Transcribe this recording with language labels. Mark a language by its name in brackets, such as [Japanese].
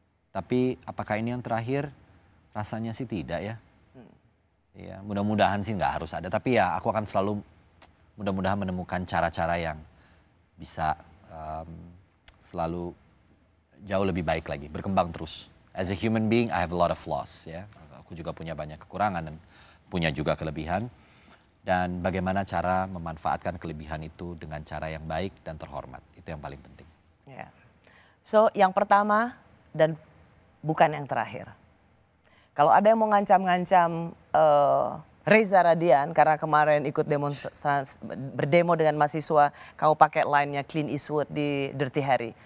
[Indonesian] Tapi apakah ini yang terakhir? Rasanya sih tidak ya. Ya, mudah-mudahan sih nggak harus ada. Tapi ya aku akan selalu mudah-mudahan menemukan cara-cara yang bisa selalu jauh lebih baik lagi, berkembang terus. [English] As a human being, I have a lot of flaws ya. [Indonesian] Aku juga punya banyak kekurangan dan punya juga kelebihan. Dan bagaimana cara memanfaatkan kelebihan itu dengan cara yang baik dan terhormat. Itu yang paling penting. [English] Yeah. [Indonesian] So yang pertama dan bukan yang terakhir. Kalau ada yang mau ngancam-ngancam Reza Radian karena kemarin ikut berdemo dengan mahasiswa, kamu pakai line-nya Clint Eastwood di Dirty Harry.